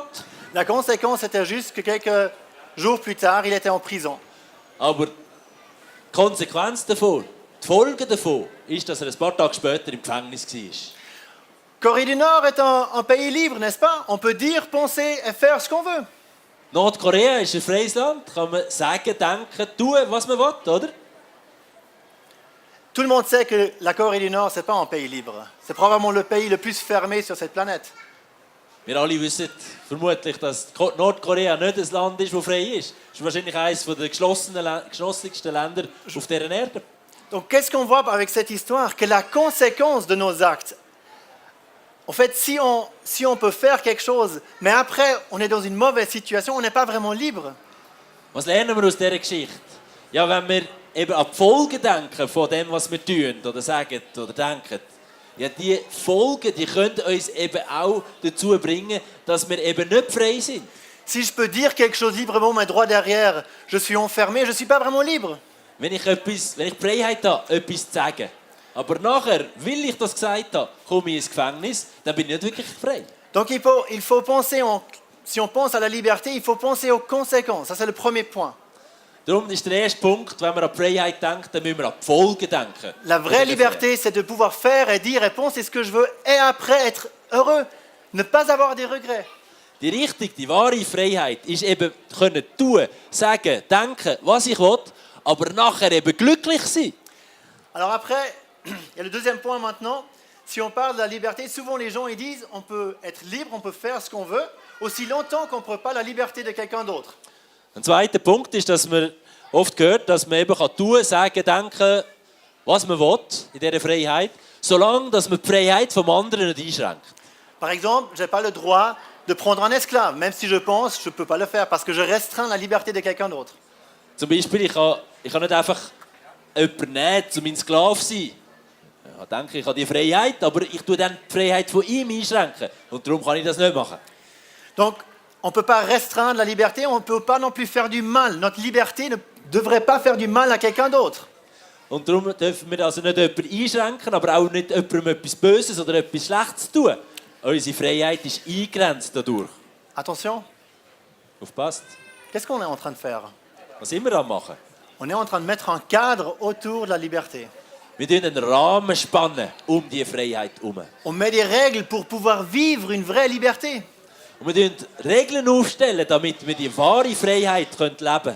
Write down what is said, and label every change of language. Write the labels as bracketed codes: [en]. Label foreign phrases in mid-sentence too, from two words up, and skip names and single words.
[fr] La conséquence était juste que quelques jours plus tard, il était en prison. [de] Aber die Konsequenz davon, die Folge davon, ist, dass er ein paar Tage später im Gefängnis war. [fr] Corée du Nord est un pays libre, n'est-ce pas? On peut dire, penser et faire ce qu'on veut. [de] Nordkorea ist ein freies Land, kann man sagen, denken, tun, was man will, oder? [fr] Tout le monde sait que la Corée du Nord, ce n'est pas un pays libre. C'est probablement le pays le plus fermé sur cette planète. [de] Wir alle wissen vermutlich, dass Nordkorea nicht ein Land ist, das frei ist. Es ist wahrscheinlich eines der geschlossensten Länder auf dieser Erde. [fr] Donc qu'est-ce qu'on voit avec cette histoire? Que la conséquence de nos actes, en fait, si on peut faire quelque chose, mais après on est dans une mauvaise situation, on n'est pas vraiment libre. [de] Was lernen wir aus dieser Geschichte? Ja, wenn wir eben an die Folgen denken von dem, was wir tun oder sagen oder denken, Ja, die Folgen, die können uns eben auch dazu bringen, dass wir eben nicht frei sind. [fr] Si je peux dire quelque chose librement, mais droit derrière, je suis enfermé, je ne suis pas vraiment libre. [de] Wenn ich die Freiheit habe, etwas zu sagen, aber nachher, weil ich das gesagt habe, komme ich ins Gefängnis, dann bin ich nicht wirklich frei. [fr] Donc il faut penser, si on pense à la liberté, il faut penser aux conséquences. Ça c'est le premier point. [de] Darum ist der erste Punkt, wenn wir an die Freiheit denken, dann müssen wir an die Folgen denken. [fr] La vraie liberté, c'est de pouvoir faire et dire et penser ce que je veux et après être heureux, ne pas avoir des regrets. [de] Die richtige, die wahre Freiheit ist eben können tun, sagen, denken, was ich will, aber nachher eben glücklich sein. [fr] Alors après, il y a le deuxième point maintenant. Si on parle de la liberté, souvent les gens ils disent on peut être libre, on peut faire ce qu'on veut, aussi longtemps qu'on ne prend pas la liberté de quelqu'un d'autre. [de] Ein zweiter Punkt ist, dass man oft hört, dass man eben tun kann, sagen, denken, was man will in dieser Freiheit, solange dass man die Freiheit vom anderen nicht einschränkt. [fr] Par exemple, je n'ai pas le droit de prendre un esclave, même si je pense, je ne peux pas le faire, parce que je restreins la liberté de quelqu'un d'autre. [de] Zum Beispiel, ich kann nicht einfach jemanden nehmen, um mein Sklave zu sein. Ich denke, ich habe die Freiheit, aber ich tue dann die Freiheit von ihm einschränken. Und darum kann ich das nicht machen. [fr] Donc, on ne peut pas restreindre la liberté, on ne peut pas non plus faire du mal. Notre liberté ne devrait pas faire du mal à quelqu'un d'autre. [de] Und darum dürfen wir also nicht jemanden einschränken, aber auch nicht jemandem etwas Böses oder etwas Schlechtes tun. Unsere Freiheit ist eingegrenzt dadurch. [fr] Attention, [de] Aufpasst. [fr] qu'est-ce qu'on est en train de faire? [de] Was sind wir am machen? [fr] On est en train de mettre un cadre autour de la liberté. [de] Wir spannen einen Rahmen spannen diese Freiheit herum. [fr] On met des règles pour pouvoir vivre une vraie liberté. [de] Und wir stellen Regeln aufstellen, damit wir die wahre Freiheit leben können.